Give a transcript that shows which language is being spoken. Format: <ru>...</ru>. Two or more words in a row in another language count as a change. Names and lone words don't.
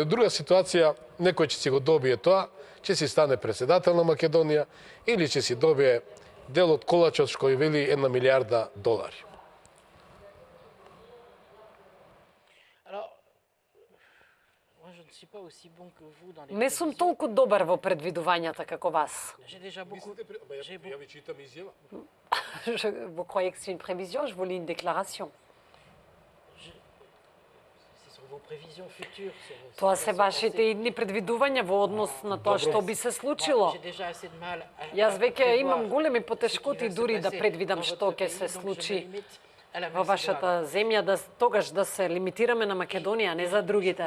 <mk>Друга ситуација, некој ќе си го добие тоа, ќе си стане председател на Македонија или ќе си добие дел од колачот што вели $1 милиарда. Не сум толку добар во предвидувањата како вас. Ја ви читам изјава.</mk> <fr>Vous croyez que c'est une prévision? Je vous lis une déclaration.</fr> <mk>Тоа се вашите идни предвидувања во однос на тоа што би се случило. Јас веќе имам големи потешкоти дури да предвидам што ќе се случи во вашата земја, тогаш да се лимитираме на Македонија, не за другите.</mk>